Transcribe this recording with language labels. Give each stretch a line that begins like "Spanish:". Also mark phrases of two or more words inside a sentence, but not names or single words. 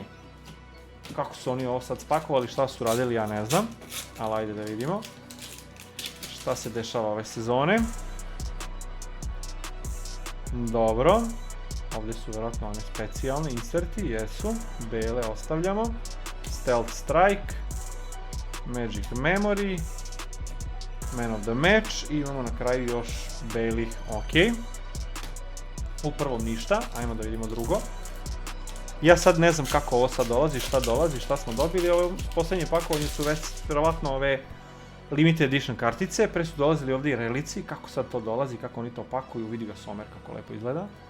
Serbian: Kako su oni ovo sad spakovali, šta su radili, ja ne znam. Ali ajde da vidimo šta se dešava ove sezone. Dobro. Ovdje su vjerojatno one specijalne inserti, jesu. Bele ostavljamo. Stealth Strike. Magic Memory. Man of the Match. I imamo na kraju još belih, ok. U prvom ništa, ajmo da vidimo drugo. Ja sad ne znam kako ovo sad dolazi, šta smo dobili. Ovo posljednje pakovanje su već vjerovatno ove
English: limited edition
Serbian: kartice. Pre su dolazili ovdje i relici, kako sad to dolazi, kako oni to pakuju, vidi ga Somer kako lepo izgleda.